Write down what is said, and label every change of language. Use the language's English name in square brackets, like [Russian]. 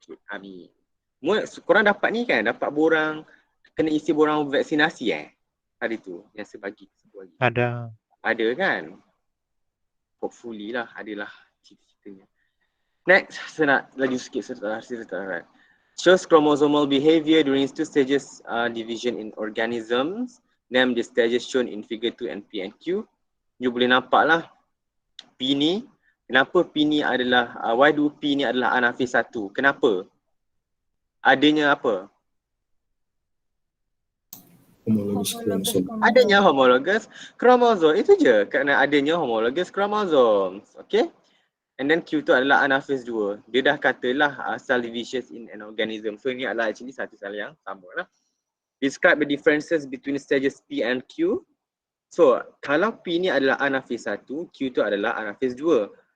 [Malay] Amin. Korang dapat ni kan, dapat borang, kena isi borang vaksinasi hari tu yang saya bagi. Ada. Ada kan? Hopefully lah, adalah cerita-ceritanya. Next, saya nak laju sikit, saya tak. [English] Shows chromosomal behavior during 2 stages division in organisms. Name the stages shown in figure 2 and P and Q. [Malay] You boleh nampak lah P ni. Kenapa P ni adalah, [English] why do [Malay] P ni adalah anafis 1? Kenapa? Adanya apa? [English] Homologous chromosome. [Malay] Adanya homologous chromosome. Itu je, kerana adanya homologous chromosomes. Okay? And then Q tu adalah anaphase 2. Dia dah katalah cell divisions [English] in an organism. [Malay] So ini adalah actually satu sel yang sama lah. [English] Describe the differences between stages P and Q. [Malay] So kalau P ni adalah anaphase 1, Q tu adalah anaphase 2.